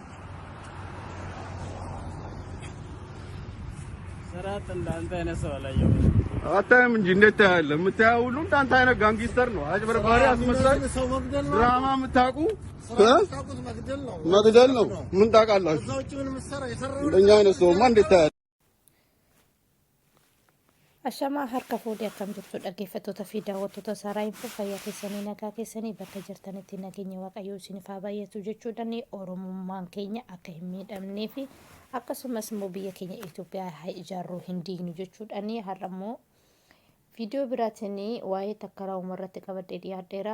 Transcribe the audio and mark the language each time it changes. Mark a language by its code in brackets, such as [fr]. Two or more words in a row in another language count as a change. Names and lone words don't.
[am] ሰራት እንዳንተ አይነት ሰው አላየሁም። አታየም እንጂ እንዴት ታያለህ? የምታየው ሁሉ እንዳንተ አይነት ጋንግስተር ነው። አጭበርባሪ፣ አስመሳይ፣ ድራማ የምታውቁ መግደል ነው። ምን ታውቃላችሁ? እንደኛ አይነት ሰውማ እንዴት ታያለህ? [om] Ashama harka fuudhee akkam jirtu dhaggeeffattoota fi daawwattoota Saaraa Infoo fayyaa keessanii nagaa keessanii bakka jirtanitti nageenya waaqayyoo isiniif haa baay'atu jechuudhaan oromummaan keenya akka hin miidhamnee fi akkasumas immoo biyya keenya Itoophiyaa haa ijaarruu hin diignu jechuudhaan har'a immoo viidiyoo biraatiin waa'ee takkaraa umarratti qabadhee dhiyaadheera.